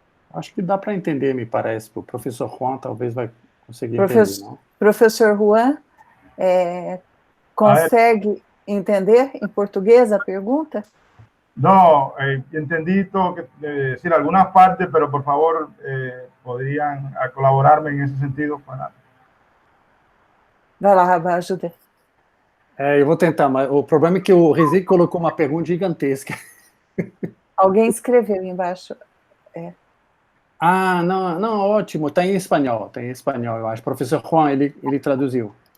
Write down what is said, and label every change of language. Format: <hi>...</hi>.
<pt>Acho que dá para entender, me parece. O professor Juan talvez vai conseguir entender, não? Professor Juan, consegue entender em português a pergunta?</pt> <es>No, entendí todo, decir algunas partes, pero por favor podrían colaborarme en ese sentido para...</es> <pt>Vai lá, Rabá, ajuda. Eu vou tentar, mas o problema é que o Rizzi colocou uma pergunta gigantesca. Alguém escreveu embaixo. Ah, não, não, ótimo, está em espanhol, eu acho. O professor Juan, ele traduziu.</pt>